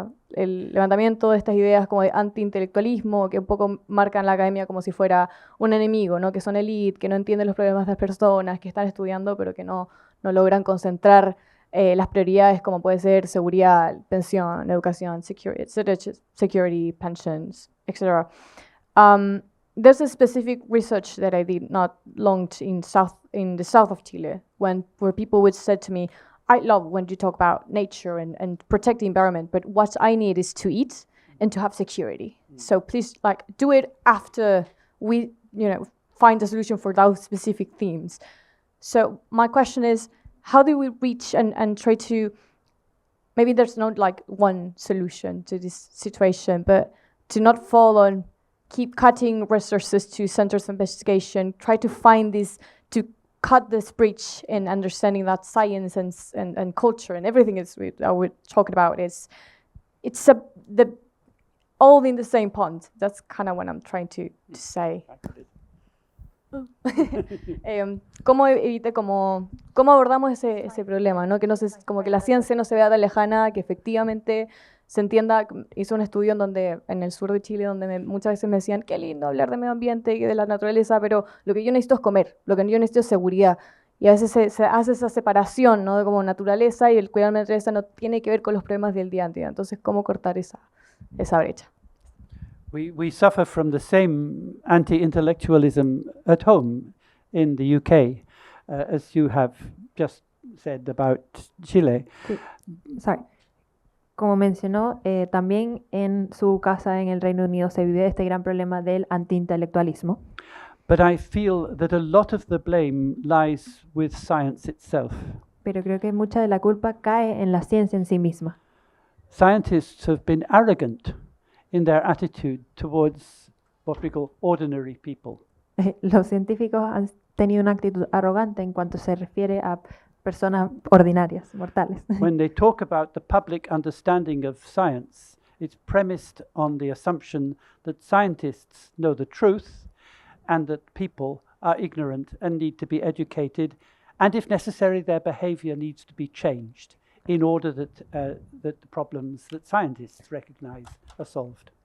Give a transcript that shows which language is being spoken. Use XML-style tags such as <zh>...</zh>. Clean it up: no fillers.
<es>El levantamiento de estas ideas como de anti-intelectualismo que un poco marcan la academia como si fuera un enemigo, ¿no? Que son elite, que no entienden los problemas de las personas, que están estudiando pero que no logran concentrar las prioridades como puede ser seguridad, pensión, educación,</es> <en>security, pensions,</en> <es>etc.</es> <en>There's a specific research that I did not long in the south of Chile where people would say to me, I love when you talk about nature and protect the environment, but what I need is to eat and to have security. So please, like, do it after we, find a solution for those specific themes. So my question is, how do we reach and try to, maybe there's not like one solution to this situation, but to not fall on keep cutting resources to centers of investigation, try to find this, to cut this bridge in understanding that science and culture and everything is we're talking about it's all in the same pond. That's kind of what I'm trying to say.</en> <es>¿Cómo abordamos ese problema, ¿no? Que no se, como que la ciencia no se vea tan lejana, que efectivamente se entienda. Hice un estudio en el sur de Chile, donde muchas veces me decían, qué lindo hablar de medio ambiente y de la naturaleza, pero lo que yo necesito es comer, lo que yo necesito es seguridad. Y a veces se hace esa separación, ¿no? De como naturaleza, y el cuidar la naturaleza no tiene que ver con los problemas del día a día. Entonces, ¿cómo cortar esa brecha?</es> <en>We suffer from the same anti-intellectualism at home in the UK, as you have just said about Chile.</en> <es>Sí.</es> <en>Sorry.</en> <es>Como mencionó, también en su casa en el Reino Unido se vive este gran problema del antiintelectualismo.</es> <en>But I feel that a lot of the blame lies with science itself.</en> <es>Pero creo que mucha de la culpa cae en la ciencia en sí misma.</es> <en>Scientists have been arrogant in their attitude towards what we call ordinary people.</en> <es>Los científicos han tenido una actitud arrogante en cuanto se refiere a personas ordinarias, mortales.</es> <en>When they talk about the public understanding of science, it's premised on the assumption that scientists know the truth and that people are ignorant and need to be educated, and if necessary, their behavior needs to be changed in order that the problems that scientists recognize are solved.</en>